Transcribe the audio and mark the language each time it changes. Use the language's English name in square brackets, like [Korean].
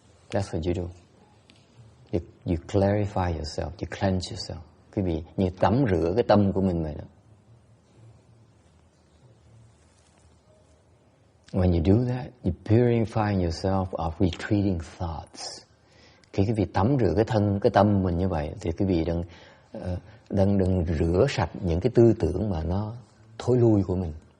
[English] That's what you do. You clarify yourself, you cleanse yourself. [Vietnamese] Quý vị như tắm rửa cái tâm của mình vậy đó. [English] When you do that, you purify yourself of retreating thoughts. [Vietnamese] Khi quý vị tắm rửa cái tâm mình như vậy, thì quý vị đang rửa sạch những cái tư tưởng mà nó thối lui của mình.